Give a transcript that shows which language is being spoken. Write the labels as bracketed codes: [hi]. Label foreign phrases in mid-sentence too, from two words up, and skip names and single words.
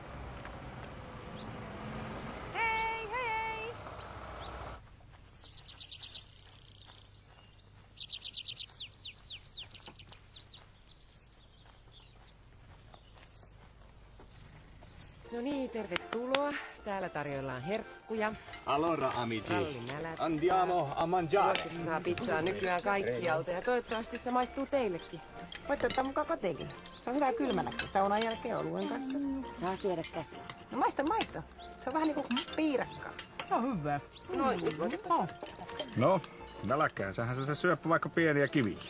[fi] Hei, hei! No niin, tervetuloa. Täällä tarjoillaan herkkuja. [it] Allora, amici. [fi] Rallinälät. [it] Andiamo a mangiare. [fi] Ruotsissa saa pizzaa nykyään kaikkialta ja toivottavasti se maistuu teillekin. Voitte ottaa mukaan kotiinkin. Se on hyvä kylmänäkin. Saunan jälkeen oluen kanssa. Saa syödä käsillä. No maista. Se on vähän niinku piirakkaa. No hyvä. Noin, nyt voitetaan. No, nälkäänsä se syöppä vaikka pieniä kiviä.